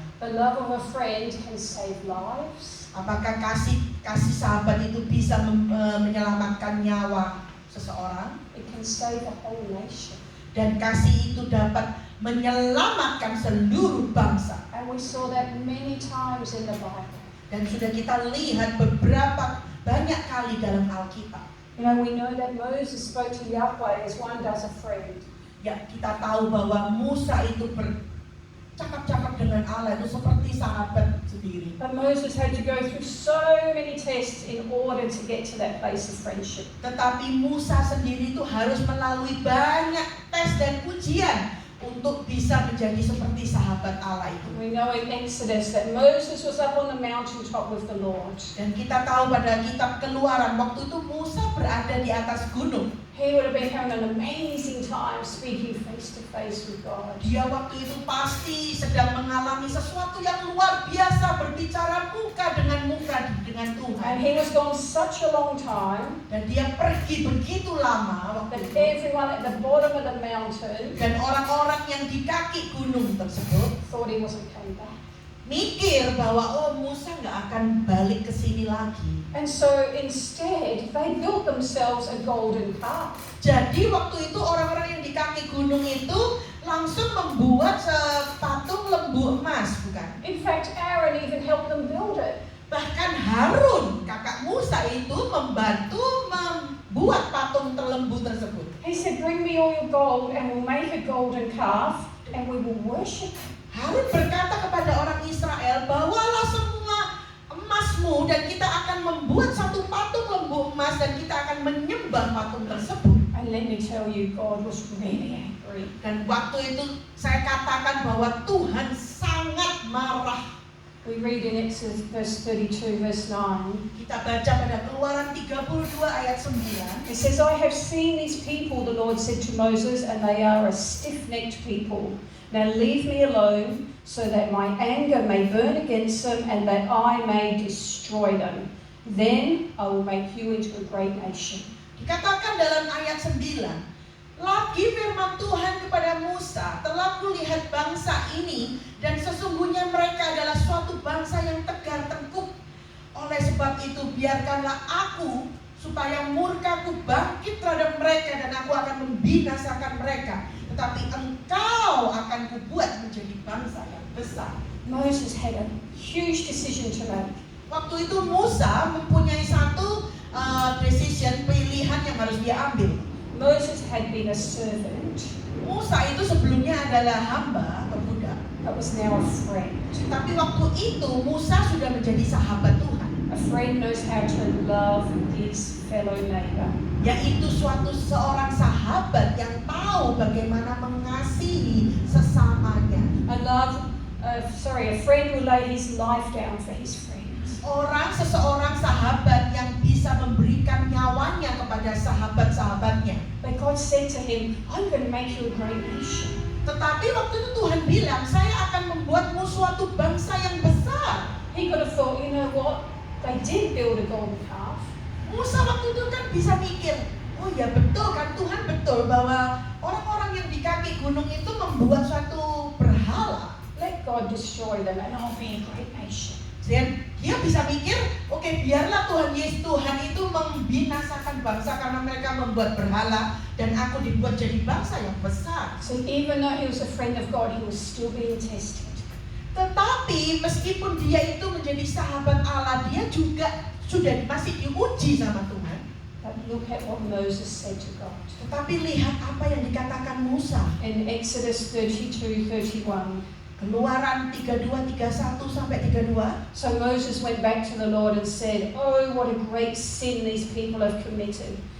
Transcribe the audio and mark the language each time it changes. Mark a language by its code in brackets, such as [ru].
[en] the love of a friend can save lives. [id] Apakah kasih sahabat itu bisa menyelamatkan nyawa seseorang? [en] It can save a whole nation. [id] Dan kasih itu dapat menyelamatkan seluruh bangsa. [en] And we saw that many times in the Bible. [id] Dan sudah kita lihat beberapa banyak kali dalam Alkitab. [en] You know, we know that Moses spoke to Yahweh as one does a friend. [id] Ya, kita tahu bahwa Musa itu bercakap-cakap dengan Allah itu seperti sahabat sendiri. [en] But Moses had to go through so many tests in order to get to that place of friendship. [id] Tetapi Musa sendiri itu harus melalui banyak tes dan ujian untuk bisa menjadi seperti sahabat Allah itu. [en] We know in Exodus that Moses was up on the mountaintop with the Lord. [id] Dan kita tahu pada kitab Keluaran waktu itu Musa berada di atas gunung. [en] He would have been having an amazing time speaking face to face with God. [id] Dia waktu itu pasti sedang mengalami sesuatu yang luar biasa, berbicara muka dengan [en] And [id] Tuhan. [en] he was gone such a long time [id] Dan dia pergi begitu lama [en] that [id] waktu itu. [en] everyone at the bottom of the mountain [id] Dan orang-orang yang di kaki gunung tersebut [en] thought he wasn't coming back. [id] mikir bahwa Musa nggak akan balik ke sini lagi. [en] And so instead, they built themselves a golden calf. [id] Jadi waktu itu orang-orang yang di kaki gunung itu langsung membuat patung lembu emas, bukan? [en] In fact, Aaron even helped them build it. [id] Bahkan Harun, kakak Musa itu membantu membuat patung lembu tersebut. [en] He said, "Bring me all your gold golden calf and we will worship it. [id] Harun berkata kepada orang Israel, bawalah semua emasmu dan kita akan membuat satu patung lembu emas dan kita akan menyembah patung tersebut. [en] And let me tell you, God was really angry. [id] Dan waktu itu saya katakan bahwa Tuhan sangat marah. [en] We read in Exodus verse 32, verse 9. [id] Kita baca pada Keluaran 32 ayat 9. [en] It says, I have seen these people, the Lord said to Moses, and they are a stiff-necked people. Now leave me alone, so that my anger may burn against them, and that I may destroy them. Then I will make you into a great nation. [id] Dikatakan dalam ayat 9, lagi firman Tuhan kepada Musa, telah kulihat bangsa ini dan sesungguhnya mereka adalah suatu bangsa yang tegar tengkuk. Oleh sebab itu biarkanlah aku supaya murkaku bangkit terhadap mereka dan aku akan membinasakan mereka. Tetapi engkau akan kubuat menjadi bangsa yang besar. [en] Moses had a huge decision to make. [id] Waktu itu Musa mempunyai satu pilihan yang harus dia ambil. [en] Moses had been a servant, [id] Musa itu sebelumnya adalah hamba atau budak. [en] but was now a friend. [id] Tapi waktu itu Musa sudah menjadi sahabat Tuhan. [en] A friend knows how to love his fellow neighbor. [id] Yaitu seorang sahabat yang tahu bagaimana mengasihi sesamanya. [en] A friend will lay his life down for his friends. [id] Seseorang sahabat yang bisa memberikan nyawanya kepada sahabat-sahabatnya. [en] But God said to him, I'm going to make you a great nation. [id] Tetapi waktu itu Tuhan bilang, saya akan membuatmu suatu bangsa yang besar. [en] He could have thought, you know what? They did build a golden calf. [id] Musa waktu itu kan bisa mikir, oh ya betul kan, Tuhan betul bahwa orang-orang yang di kaki gunung itu membuat suatu berhala. [en] Let God destroy them and I'll be a great nation. [id] Dan dia bisa mikir, oke, biarlah Tuhan itu membinasakan bangsa karena mereka membuat berhala dan aku dibuat jadi bangsa yang besar. [en] So even though he was a friend of God, he was still being tested. [id] Tetapi meskipun dia itu menjadi sahabat Allah, dia juga masih diuji sama Tuhan. [en] But look at what Moses said to God. [id] Tetapi lihat apa yang dikatakan Musa. [en] In Exodus 32:31. [id] Keluaran 32, 31 sampai 32. [en] So Moses went back to the Lord and said, oh, what a great sin these people have committed.